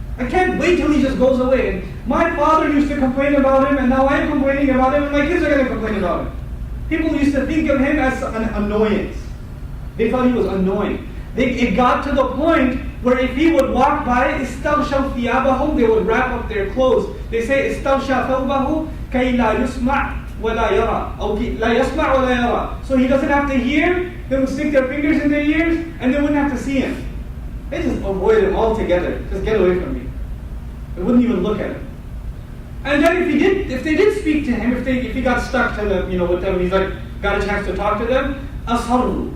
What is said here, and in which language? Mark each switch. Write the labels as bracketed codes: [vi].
[en] I can't wait till he just goes away. And my father used to complain about him, and now I'm complaining about him, and my kids are going to complain about him. People used to think of him as an annoyance. They thought he was annoying. It got to the point where if he would walk by, [ar] إِسْتَغْشَوْ ثِيَابَهُمْ, [en] they would wrap up their clothes. They say, [ar] إِسْتَغْشَى ثَوْبَهُ كَيْ لَا يُسْمَعْ وَلَا يَرَى. لَا يَسْمَعْ وَلَا يَرَى. [en] So he doesn't have to hear, they would stick their fingers in their ears, and they wouldn't have to see him. They just avoid him altogether. Just get away from me. They wouldn't even look at him. And then if they did speak to him, if he got stuck to them, with them, he's got a chance to talk to them, asarru.